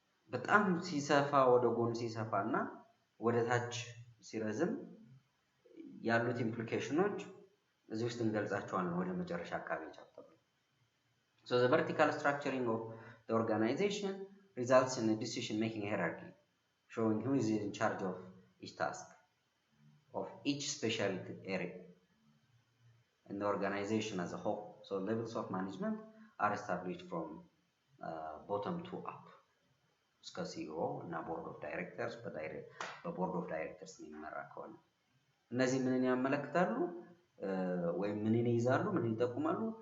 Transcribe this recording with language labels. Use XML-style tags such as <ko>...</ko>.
<am>በጣም ሲሰፋ ወደ ጎን ሲሰፋ እና ወደ ታች ሲረዝም ያሉት ኢምፕሊኬሽኖች እዚህ ውስጥ እንገልጻቸዋለን ወደ መጨረሻ አካባቢ ቻፕተር።</am> <en>So the vertical structuring of the organization results in a decision making hierarchy showing who is in charge of each task of each specialty area in the organization as a whole. So levels of management are established from bottom to up.</en> <am>እስከ ሲኦ እና ቦርድ ኦፍ ዳይሬክተርስ በቦርድ ኦፍ ዳይሬክተርስ የሚመራ ከሆነ እነዚህ ምንን ያመለክታሉ ወይም ምንን ይይዛሉ፣ ምን ይጠቁማሉ?</am>